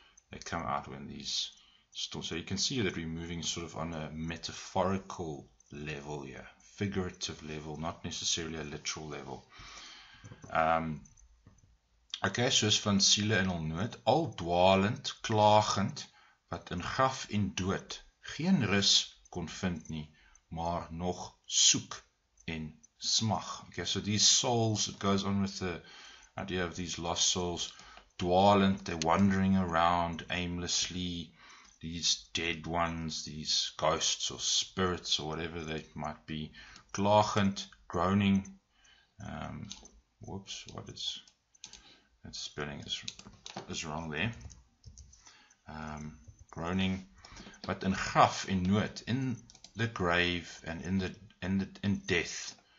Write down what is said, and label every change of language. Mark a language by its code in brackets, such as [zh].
[en] They come out when these storms. So you can see that we're moving sort of on a metaphorical level here, figurative level, not necessarily a literal level. [af] Okay, soos van siele in hul nood, al dwalend, klagend, wat in graf en dood geen rus kon vind nie, maar nog soek en smag. [en] Okay, so these souls, it goes on with the idea of these lost souls, [af] dwalend, [en] they're wandering around aimlessly, these dead ones, these ghosts or spirits or whatever they might be, [af] klagend, [en] groaning, that spelling is wrong there, groaning, but [af] in graf en nood, [en] in the grave and in death.